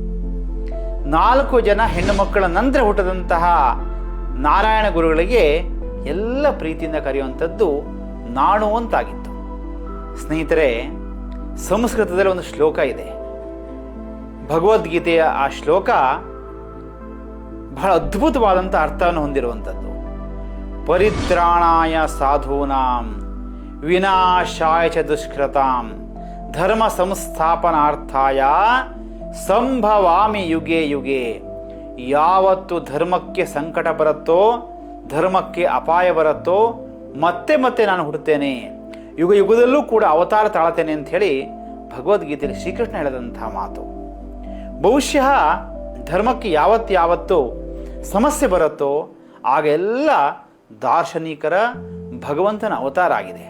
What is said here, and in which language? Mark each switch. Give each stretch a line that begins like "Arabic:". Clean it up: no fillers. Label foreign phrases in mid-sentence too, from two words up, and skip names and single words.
Kannada: 4 ಜನ ಹೆಣ್ಣು ಮಕ್ಕಳ ನಂತರ ಹುಟ್ಟಿದಂತಹ ನಾರಾಯಣ ಗುರುಗಳಿಗೆ ಎಲ್ಲ ಪ್ರೀತಿಯಿಂದ ಕರೆಯುವಂಥದ್ದು ನಾಣು ಅಂತಾಗಿತ್ತು. ಸ್ನೇಹಿತರೆ, ಸಂಸ್ಕೃತದಲ್ಲಿ ಒಂದು ಶ್ಲೋಕ ಇದೆ, ಭಗವದ್ಗೀತೆಯ ಆ ಶ್ಲೋಕ ಬಹಳ ಅದ್ಭುತವಾದಂಥ ಅರ್ಥವನ್ನು ಹೊಂದಿರುವಂಥದ್ದು.
Sanskrit: ಪರಿತ್ರಾಣಾಯ ಸಾಧೂನಾಂ ವಿನಾಶಾಯ ಚ ದುಷ್ಕೃತಾಂ ಧರ್ಮ ಸಂಸ್ಥಾಪನಾರ್ಥಾಯ ಸಂಭವಾಮಿ ಯುಗೆ ಯುಗೆ.
Kannada: ಯಾವತ್ತು ಧರ್ಮಕ್ಕೆ ಸಂಕಟ ಬರುತ್ತೋ, ಧರ್ಮಕ್ಕೆ ಅಪಾಯ ಬರುತ್ತೋ, ಮತ್ತೆ ಮತ್ತೆ ನಾನು ಹುಟ್ಟುತ್ತೇನೆ, ಯುಗ ಯುಗದಲ್ಲೂ ಕೂಡ ಅವತಾರ ತಾಳ್ತೇನೆ ಅಂತ ಹೇಳಿ ಭಗವದ್ಗೀತೆಯಲ್ಲಿ ಶ್ರೀಕೃಷ್ಣ ಹೇಳಿದಂತಹ ಮಾತು. ಬಹುಶಃ ಧರ್ಮಕ್ಕೆ ಯಾವತ್ತು ಸಮಸ್ಯೆ ಬರುತ್ತೋ ಆಗೆಲ್ಲ ದಾರ್ಶನಿಕರ ಭಗವಂತನ ಅವತಾರ ಆಗಿದೆ.